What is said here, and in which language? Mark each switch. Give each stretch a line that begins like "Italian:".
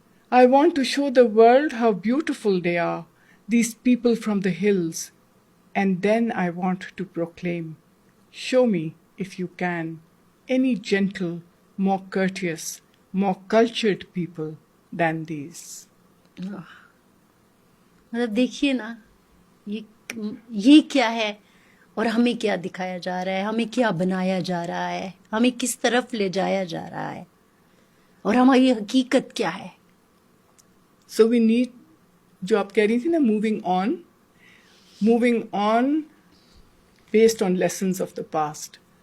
English: I want to show the world how beautiful they are, these people from the hills. And then I want to proclaim, show me, if you can, any gentle, more courteous, more cultured people than these.
Urdu: مطلب دیکھیے نا یہ کیا ہے اور ہمیں کیا دکھایا جا رہا ہے, ہمیں کیا بنایا جا رہا ہے, ہمیں کس طرف لے جایا جا رہا ہے, اور ہماری حقیقت کیا ہے.
English: So we need,
Urdu: جو آپ کہہ رہی تھی نا,
English: moving on based on lessons of the past.